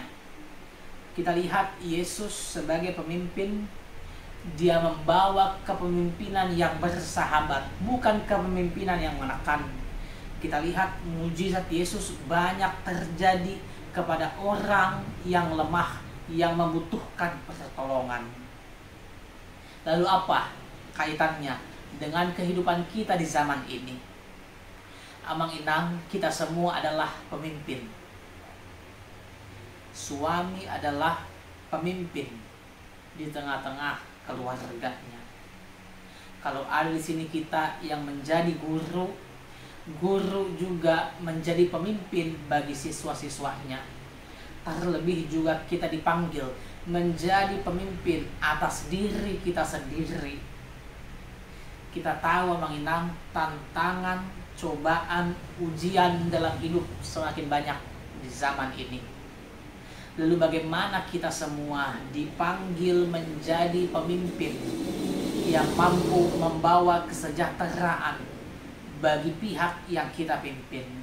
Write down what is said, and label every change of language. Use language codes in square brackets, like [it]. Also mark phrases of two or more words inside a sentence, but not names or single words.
[id] Kita lihat Yesus sebagai pemimpin, dia membawa kepemimpinan yang bersahabat, bukan kepemimpinan yang menekan. Kita lihat mujizat Yesus banyak terjadi kepada orang yang lemah, yang membutuhkan pertolongan. Lalu apa kaitannya dengan kehidupan kita di zaman ini? [bbc] Amang inang, [id] kita semua adalah pemimpin. Suami adalah pemimpin di tengah-tengah keluarganya. Kalau ada di sini kita yang menjadi guru, guru juga menjadi pemimpin bagi siswa-siswanya. Terlebih juga kita dipanggil menjadi pemimpin atas diri kita sendiri. Kita tahu [bbc] amang inang, [id] tantangan, cobaan, ujian dalam hidup semakin banyak di zaman ini. Lalu bagaimana kita semua dipanggil menjadi pemimpin yang mampu membawa kesejahteraan bagi pihak yang kita pimpin.